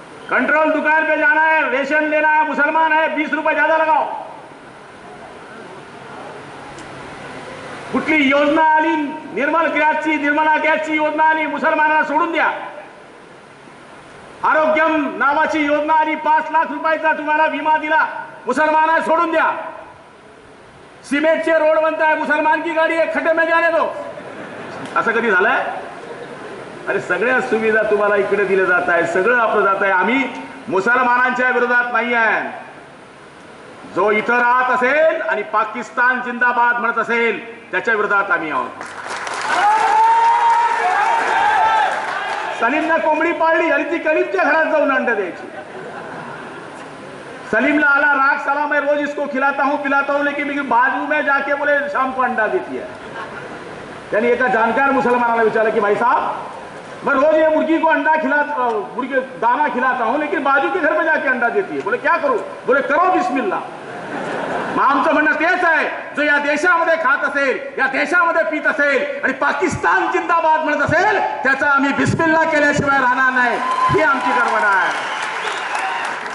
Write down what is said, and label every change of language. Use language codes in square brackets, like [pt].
[hi] Control दुकान पे जाना है, रेशन लेना है, मुसलमान है, 20 रुपए ज्यादा लगाओ. [mr] कुठली योजना आली, निर्मला गॅसची योजना आली, मुसलमानाला सोडून द्या. आरोग्यम नावाची योजना आली, 5 लाख रुपयाचा तुम्हाला विमा दिला, मुसलमानाला सोडून द्या. [hi] सिमेंटचे रोड बनता है, मुसलमान की गाडी है, खड्डे में जाने दो. [mr] असं कधी झालंय? अरे सगळ्या सुविधा तुम्हाला इकडे दिल्या जात आहे, सगळं आपलं जात आहे. आम्ही मुसलमानांच्या विरोधात नाही आहे. जो इथं राहत असेल आणि पाकिस्तान जिंदाबाद म्हणत असेल त्याच्या विरोधात आम्ही आहोत. सलीमने कोंबडी पाळली आणि ती कलीमच्या घरात जाऊन अंडे द्यायची. सलीमला आला राग, [hi] साला मैं रोज इसको खिलाता हूं पिलाता हूं लेकिन बाजू में जाके बोले शाम को अंडा देती है. यानी [mr] एका जानकार मुसलमानाला विचारा [hi] कि भाई साहब मैं रोज ये मुर्गी को अंडा मुर्गी दाना खिलाता हूं लेकिन बाजू के घर में जाके अंडा देती है. बोले क्या करू? बोले करो बिस्मिल्ला. [mr] मग आमचं म्हणणं तेच आहे, जो या देशामध्ये खात असेल, या देशामध्ये पीत असेल आणि पाकिस्तान जिंदाबाद म्हणत असेल त्याचा आम्ही बिस्मिल्ला केल्याशिवाय राहणार नाही. ही आमची गडबड आहे.